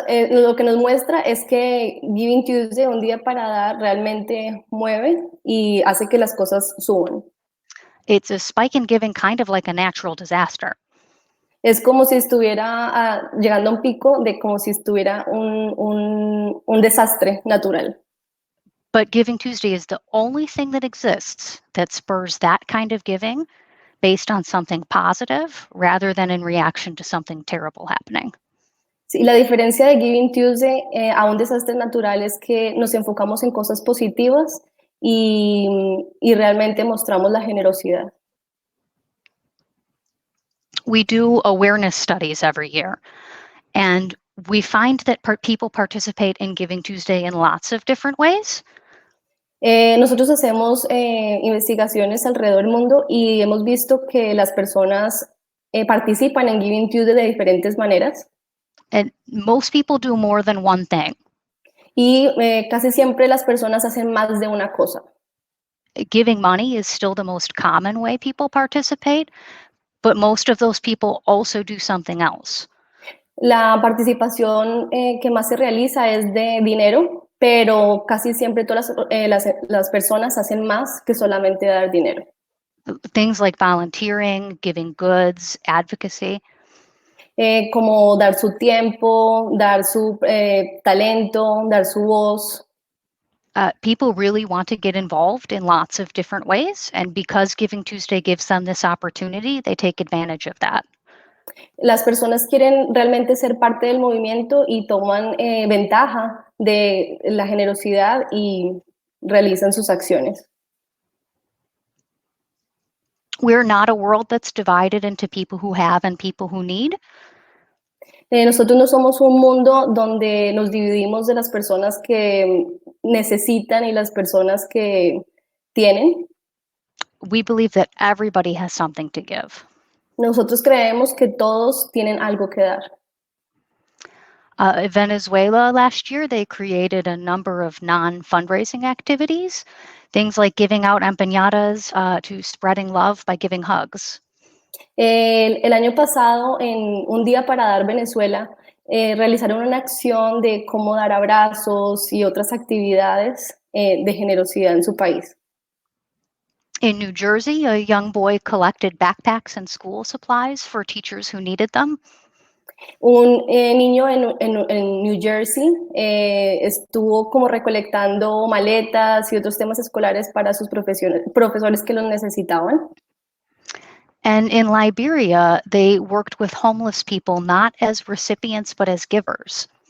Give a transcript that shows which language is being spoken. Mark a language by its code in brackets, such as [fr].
[es] Lo que nos muestra es que Giving Tuesday, un día para dar, realmente mueve y hace que las cosas suban. [en] It's a spike in giving, kind of like a natural disaster. [es] Es como si estuviera llegando a un pico de como si estuviera un desastre natural. [en] But Giving Tuesday is the only thing that exists that spurs that kind of giving based on something positive rather than in reaction to something terrible happening. [es] Sí, la diferencia de Giving Tuesday a un desastre natural es que nos enfocamos en cosas positivas y realmente mostramos la generosidad. [en] We do awareness studies every year, and we find that people participate in Giving Tuesday in lots of different ways. [es] Nosotros hacemos investigaciones alrededor del mundo y hemos visto que las personas participan en Giving Tuesday de diferentes maneras. [en] And most people do more than one thing. [es] Y casi siempre las personas hacen más de una cosa. [en] Giving money is still the most common way people participate, but most of those people also do something else. [es] La participación que más se realiza es de dinero, pero casi siempre todas las personas hacen más que solamente dar dinero. [en] Things like volunteering, giving goods, advocacy. [es] Como dar su tiempo, dar su talento, dar su voz. [en] People really want to get involved in lots of different ways, and because Giving Tuesday gives them this opportunity, they take advantage of that. [es] Las personas quieren realmente ser parte del movimiento y toman ventaja de la generosidad y realizan sus acciones. [en] We're not a world that's divided into people who have and people who need. [es] Nosotros no somos un mundo donde nos dividimos de las personas que necesitan y las personas que tienen. [en] We believe that everybody has something to give. [es] Nosotros creemos que todos tienen algo que dar. [en] In Venezuela last year, they created a number of non-fundraising activities, things like giving out empanadas to spreading love by giving hugs. [es] El año pasado, en Un Día para Dar Venezuela, realizaron una acción de cómo dar abrazos y otras actividades de generosidad en su país. [en] In New Jersey, a young boy collected backpacks and school supplies for teachers who needed them. [es] Un niño en New Jersey estuvo como recolectando maletas y otros temas escolares para sus profesores que los necesitaban. [en] And in Liberia, they worked with homeless people not as recipients but as givers.